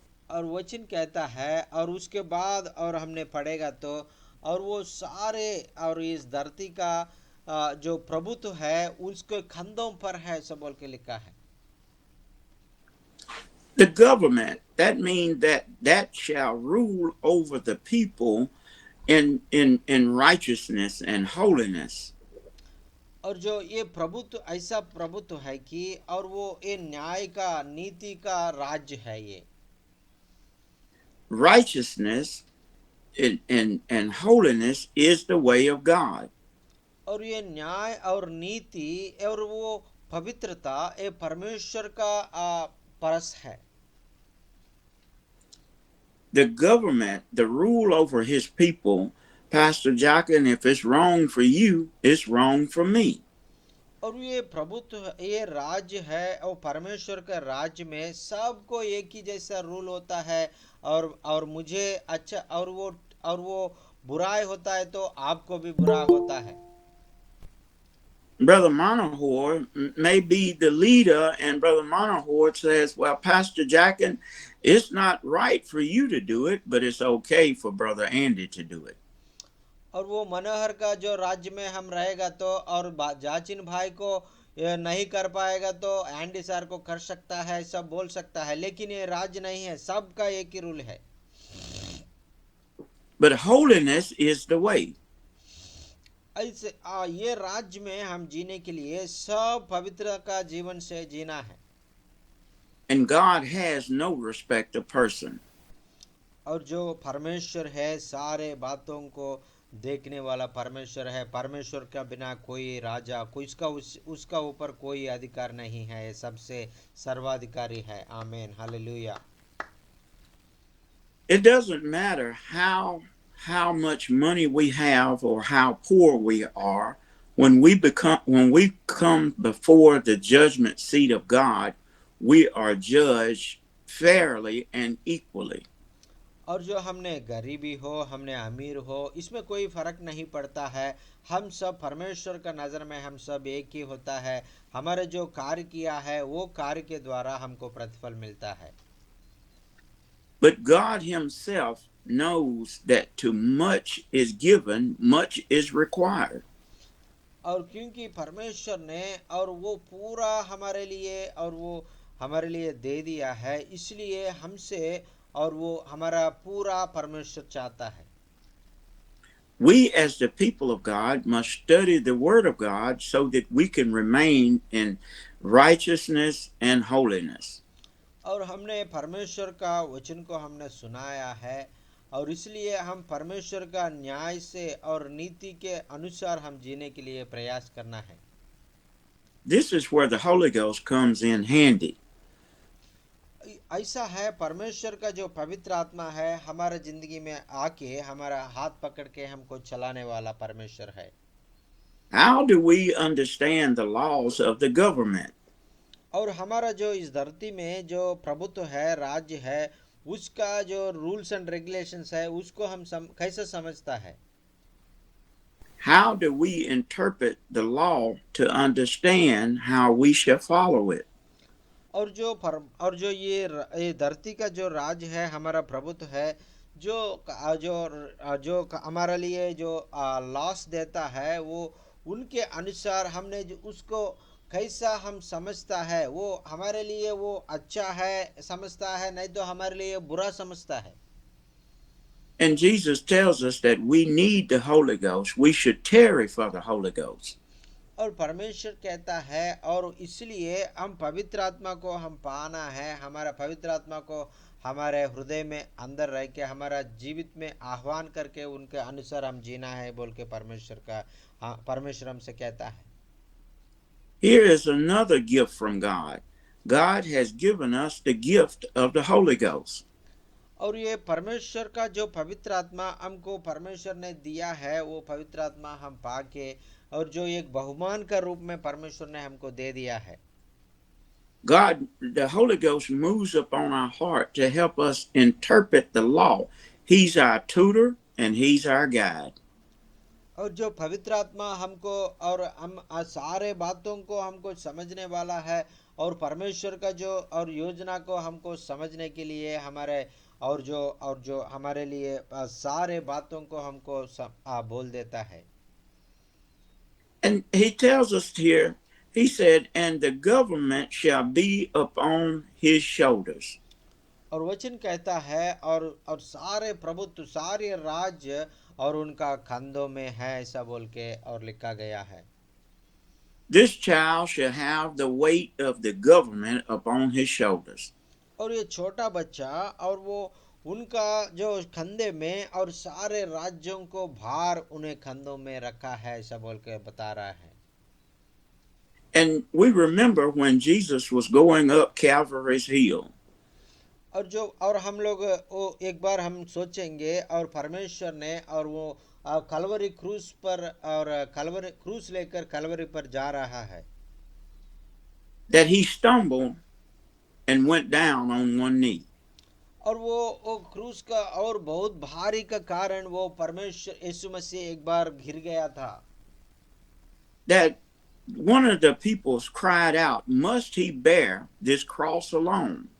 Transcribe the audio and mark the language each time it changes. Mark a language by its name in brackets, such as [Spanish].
[Hindi] और वचन कहता है और उसके बाद और हमने पढ़ेगा तो और वो सारे और इस धरती का जो प्रभुत्व है उसके कंधों पर है, सब बोल के लिखा है। [English] The government, that means that shall rule over the people in righteousness and holiness. [Hindi] और जो ये प्रभुत्व ऐसा प्रभुत्व है कि और वो ये न्याय का नीति का राज्य है। ये [English] Righteousness and holiness is the way of God. [Hindi] और ये न्याय और नीति और वो पवित्रता ये परमेश्वर का परस है। [English] The government, the rule over his people, Pastor Jockin, if it's wrong for you, it's wrong for me. [Hindi] और ये प्रभुत्व, ये राज्य है और परमेश्वर के राज्य में सबको एक ही जैसा रूल होता है और मुझे अच्छा और वो बुराई होता है तो आपको भी बुरा होता है। [English] Brother Monohor may be the leader, and Brother Monohor says, well, Pastor Jockin, it's not right for you to do it, but it's okay for Brother Andy to do it. [Hindi] और वो मनोहर का जो राज्य में हम रहेगा तो और जाचिन भाई को ये नहीं कर पाएगा तो एंडी सर को कर सकता है, सब बोल सकता है, लेकिन ये राज्य नहीं है, सबका एक ही रूल है। [English] But holiness is the way. [Hindi] ऐसे ये राज्य में हम जीने के लिए सब पवित्र का जीवन से जीना है। [English] And God has no respect of person. [Hindi] और जो परमेश्वर है सारे बातों को देखने वाला परमेश्वर है। परमेश्वर के बिना कोई राजा कोई उसका ऊपर कोई अधिकार नहीं है, सबसे सर्वाधिकारी है। आमीन, hallelujah. [English] It doesn't matter how much money we have or how poor we are, when we come before the judgment seat of God, we are judged fairly and equally. [Hindi] और जो हमने गरीबी हो हमने अमीर हो इसमें कोई फर्क नहीं पड़ता है, हम सब परमेश्वर का नज़र में हम सब एक ही होता है। हमारे जो कार्य किया है वो कार्य के द्वारा हमको प्रतिफल मिलता है। [English] But God himself knows that to much is given, much is required. [Hindi] और क्योंकि परमेश्वर ने और वो पूरा हमारे लिए और वो हमारे लिए दे दिया है, इसलिए हमसे और वो हमारा पूरा परमेश्वर चाहता है। [English] We as the people of God must study the word of God so that we can remain in righteousness and holiness. [Hindi] और हमने परमेश्वर का वचन को हमने सुनाया है और इसलिए हम परमेश्वर का न्याय से और नीति के अनुसार हम जीने के लिए प्रयास करना है। [English] This is where the Holy Ghost comes in handy. [Hindi] ऐसा है, परमेश्वर का जो पवित्र आत्मा है हमारा जिंदगी में आके हमारा हाथ पकड़ के हमको चलाने वाला परमेश्वर है। [English] How do we understand the laws of the government? [Hindi] और हमारा जो इस धरती में जो प्रभुत्व है, राज्य है, उसका जो [English] rules and regulations [Hindi] है उसको हम कैसे समझता है। [English] How do we interpret the law to understand how we shall follow it? [Hindi] और जो ये धरती का जो राज है, हमारा प्रभुत्व है, जो जो हमारे लिए जो लॉस देता है, वो उनके अनुसार हमने जो उसको कैसा हम समझता है, वो हमारे लिए वो अच्छा है समझता है, नहीं तो हमारे लिए बुरा समझता है। [English] And Jesus tells us that we need the Holy Ghost. We should tarry for the Holy Ghost. [Hindi] और परमेश्वर कहता है, और इसलिए हम पवित्र आत्मा को हम पाना है, हमारा पवित्र आत्मा को हमारे हृदय में अंदर रह के हमारा जीवित में आह्वान करके उनके अनुसार हम जीना है बोल के परमेश्वर हमसे कहता है। [English] Here is another gift from God. God has given us the gift of the Holy Ghost. [Hindi] और ये परमेश्वर का जो पवित्र आत्मा हमको परमेश्वर ने दिया है, वो पवित्र आत्मा हम पाके और जो एक बहुमान का रूप में परमेश्वर ने हमको दे दिया है। [English] God, the Holy Ghost moves upon our heart to help us interpret the law. He's our tutor and He's our guide. [Hindi] और जो पवित्र आत्मा हमको और हम सारे बातों को हमको समझने वाला है, और परमेश्वर का जो और योजना को हमको समझने के लिए हमारे और जो हमारे लिए सारे बातों को हमको बोल देता है। [English] And He tells us here, He said, and the government shall be upon His shoulders. [Hindi] और वचन कहता है, और सारे प्रभुत्व सारे राज्य और उनका कंधों में है, ऐसा बोल के और लिखा गया है। [English] This child shall have the weight of the government upon his shoulders. [Hindi] और ये छोटा बच्चा और वो उनका जो कंधे में और सारे राज्यों को भार उन्हें कंधों में रखा है, ऐसा बोल के बता रहा है। [English] And we remember when Jesus was going up Calvary's hill. [Hindi] और हम लोग वो एक बार हम सोचेंगे, और परमेश्वर ने और वो कलवरी क्रूस पर और कलवरी क्रूस लेकर कलवरी पर जा रहा है, [English] that he stumbled and went down on one knee. [Hindi] और वो क्रूस का और बहुत भारी का कारण वो परमेश्वर यीशु मसीह एक बार गिर गया था। [English] That one of the people cried out, must he bear this cross alone?